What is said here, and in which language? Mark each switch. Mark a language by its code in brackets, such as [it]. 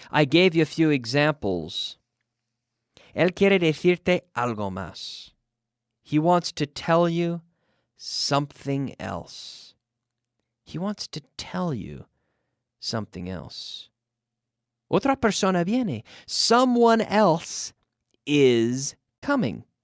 [en] I gave you a few examples. [es] Él quiere decirte algo más. [en] He wants to tell you something else. He wants to tell you something else. [es] Otra persona viene. [en] Someone else is coming.